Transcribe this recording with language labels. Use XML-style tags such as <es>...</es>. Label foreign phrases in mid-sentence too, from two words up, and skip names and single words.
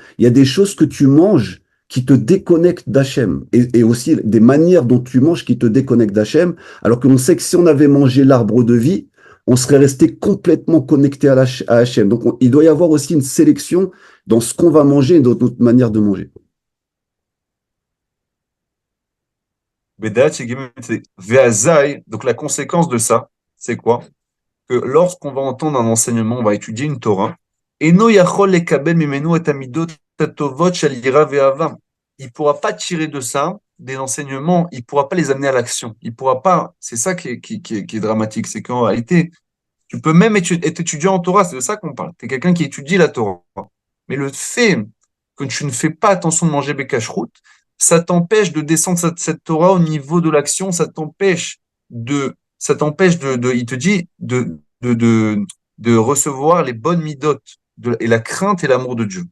<fr>Il y a des choses que tu manges qui te déconnectent d'Hachem et aussi des manières dont tu manges qui te déconnectent d'Hachem, alors que l'on sait que si on avait mangé l'arbre de vie, on serait resté complètement connecté à Hachem. Donc il doit y avoir aussi une sélection dans ce qu'on va manger et dans notre manière de manger. Bedat, c'est Ve'azai. Donc la conséquence de ça, c'est quoi? Que lorsqu'on va entendre un enseignement, on va étudier une Torah,</fr> <he>אינו יכול לקבל ממנו את המידות הטובות של יראה ואהבה.</he> <fr>Il ne pourra pas tirer de ça des enseignements, il ne pourra pas les amener à l'action. Il pourra pas. C'est ça qui est dramatique, c'est qu'en réalité, Tu peux même être étudiant en Torah, c'est de ça qu'on parle. Tu es quelqu'un qui étudie la Torah. Mais le fait que tu ne fais pas attention de manger Bekashrut, ça t'empêche de descendre cette Torah au niveau de l'action, il te dit, de recevoir les bonnes midotes et la crainte et l'amour de Dieu.</fr>